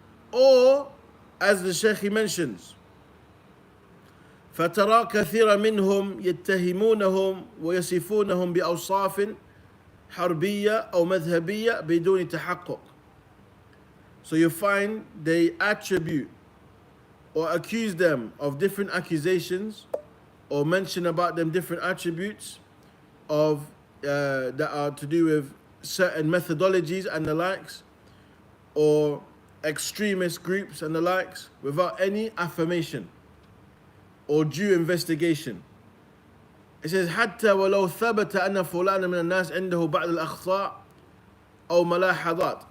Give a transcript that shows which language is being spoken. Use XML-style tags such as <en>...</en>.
<en>Or, as the Shaykh he mentions,</en> <ar>فترى كثيرا منهم يتهمونهم ويصفونهم بأوصاف حربية أو مذهبية بدون تحقق.</ar> <en>So you find they attribute or accuse them of different accusations or mention about them different attributes of that are to do with certain methodologies and the likes, or extremist groups and the likes, without any affirmation or due investigation. It says</en> <ar>حتى ولو ثبت أن فلانا من الناس عنده بعض الأخطاء أو ملاحظات.</ar>